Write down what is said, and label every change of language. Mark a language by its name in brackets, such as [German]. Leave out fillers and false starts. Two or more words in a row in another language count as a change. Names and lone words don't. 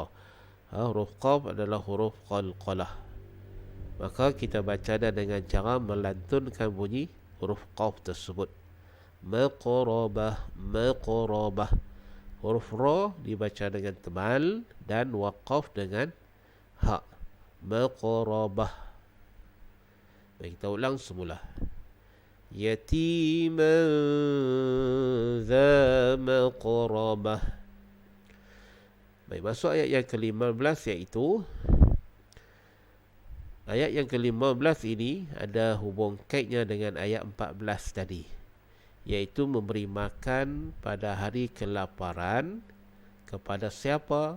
[Malay] Huruf qaf adalah huruf qalqalah. Maka kita baca dengan cara melantunkan bunyi huruf qaf tersebut. [Arabic] مقربة، مقربة. [Malay] Huruf ra dibaca dengan tebal dan waqaf dengan ha. Maqrabah. Baik, kita ulang semula. [Arabic] يتيما ذا مقربة. [Malay] Baik, masuk ayat yang ke-15, iaitu ayat yang ke-15 ini ada hubung kaitnya dengan ayat 14 tadi, iaitu memberi makan pada hari kelaparan kepada siapa?